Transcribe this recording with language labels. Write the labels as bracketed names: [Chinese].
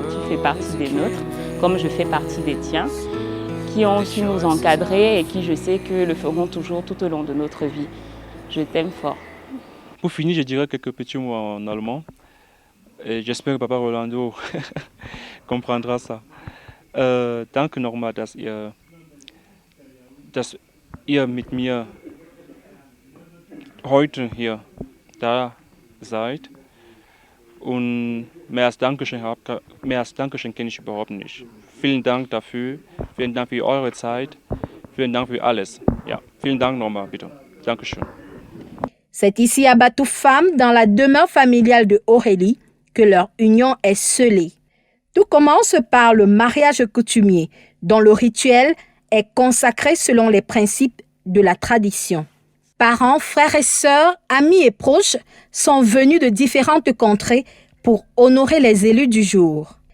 [French] Tu fais partie des nôtres comme je fais partie des tiens, qui ont su nous encadrer et qui, je sais, que le feront toujours tout au long de notre vie. Je t'aime fort. Pour finir, je dirais quelques petits mots en allemand. Et j'espère que Papa Rolando comprendra ça. [German] Danke nochmal, dass ihr mit mir heute hier da seid. Und mehr als Dankeschön kenne ich überhaupt nicht. Vielen Dank dafür, vielen Dank für eure Zeit, vielen Dank für alles. Ja, vielen Dank nochmal, bitte. Dankeschön. [French] C'est ici à Batoufam, dans la demeure familiale de Aurélie, que leur union est scellée. Tout commence par le mariage coutumier, dont le rituel est consacré selon les principes de la tradition. Parents, frères et sœurs, amis et proches sont venus de différentes contrées pour honorer les élus du jour.